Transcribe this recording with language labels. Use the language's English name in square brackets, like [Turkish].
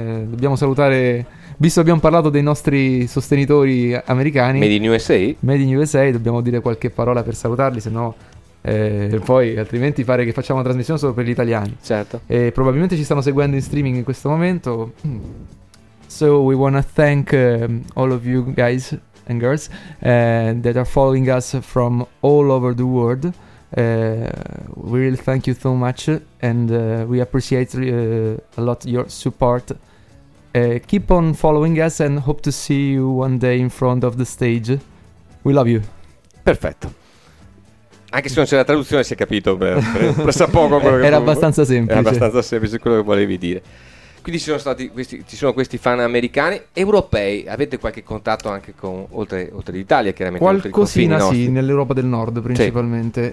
[Italian] Dobbiamo salutare, visto che abbiamo parlato dei nostri sostenitori americani. [English] Made in USA. Made in USA, [Italian] dobbiamo dire qualche parola per salutarli, sennò... poi altrimenti pare che facciamo una trasmissione solo per gli italiani. Certo. E probabilmente ci stanno seguendo in streaming in questo momento. [English] So we wanna thank all of you guys and girls that are following us from all over the world. We really thank you so much and we appreciate a lot your support. Keep on following us and hope to see you one day in front of the stage. We love you. [Italian] Perfetto. Anche se non c'è la traduzione si è capito, presso poco quello che era abbastanza semplice. Era abbastanza semplice quello che volevi dire. Quindi ci sono questi fan americani, europei. Avete qualche contatto anche con oltre l'Italia, chiaramente? Qualcosina, sì, nell'Europa del Nord principalmente.